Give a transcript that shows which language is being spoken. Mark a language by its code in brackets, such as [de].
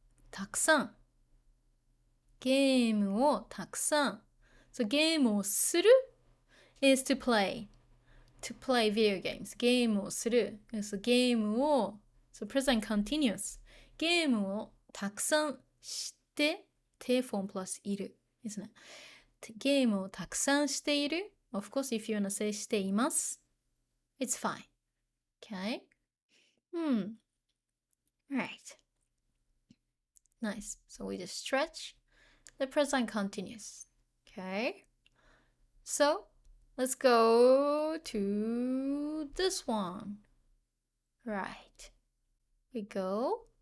[ja] たくさん。ゲームをたくさん。 [en] So ゲームをする is to play. To play video games. [ja] ゲームをする。 [en] So ゲームを So present continuous. [ja] ゲームをたくさんしてて [en] form plus [ja] いる。ですね。ゲームをたくさんしている。 [en] Of course, if you wanna say しています。 It's fine. Okay? Right. Nice. So we just stretch the present continuous. Okay? So let's go to this one. Right. We go.